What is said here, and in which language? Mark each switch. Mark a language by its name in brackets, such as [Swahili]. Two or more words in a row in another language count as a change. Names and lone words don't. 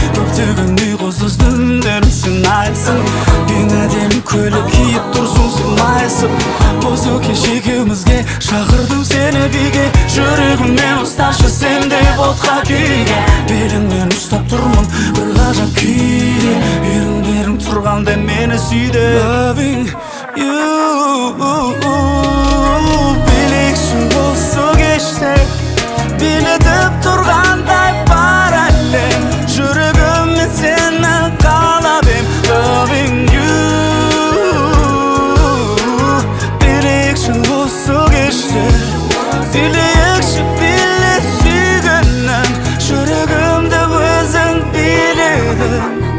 [Kazakh] Көптеген ұйқысыз түндер сынайсың, ең әдемі көйлек киіп тұрсың сыңайсың. Осы кеш екеумізге шақырдым сені биге, жүрегіммен ұсташы сен де ботқа күйге. Беліңнен ұстап тұрмын бір ғажап күйде, еріндерің тұрғанда мені сүйде. [English] Loving you. [Kazakh] Билейікші осы кеште, билетіп тұрғандай бар әлем. Жүрегіммен сені қалап ем, [English] loving you. [Kazakh] Билейікші осы кеште, билейікші, биле сүйгеннің, жүрегімді өзің биледің.